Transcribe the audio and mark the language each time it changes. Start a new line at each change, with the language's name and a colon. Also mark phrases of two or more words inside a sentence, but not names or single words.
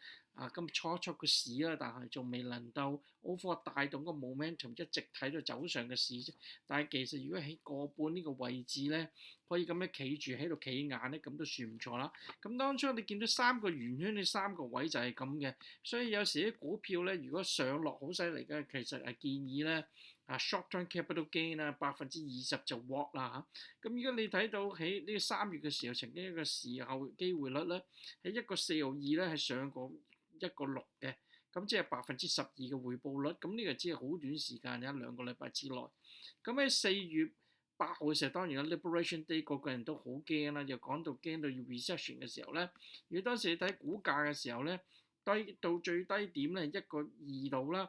Cantonese: 咁初個市啦，但係仲未能夠 overall 帶動個 momentum 一直睇到走上嘅市啫。但係其實如果喺個半呢個位置咧，可以咁樣企住喺度企硬咧，咁都算唔錯啦。咁當初你見到3個圓圈，你3個位就係咁嘅，所以有時啲股票咧，如果上落好犀利嘅，其實係建議咧
English: short-term capital gain
Cantonese: 啦，20%就 walk 啦嚇。咁如果你睇到喺呢個3月嘅時候，曾經一個時候機會率咧喺1.42咧係上過1.6嘅，咁即係12%嘅回報率。咁呢個只係好短時間，有2個禮拜之內。咁喺4月8號嘅時候，當然啦 Liberation Day 個個人都好驚啦，又講到驚到要 recession 嘅時候咧，如果當時你睇股價嘅時候咧，低到最低點咧1.2度啦。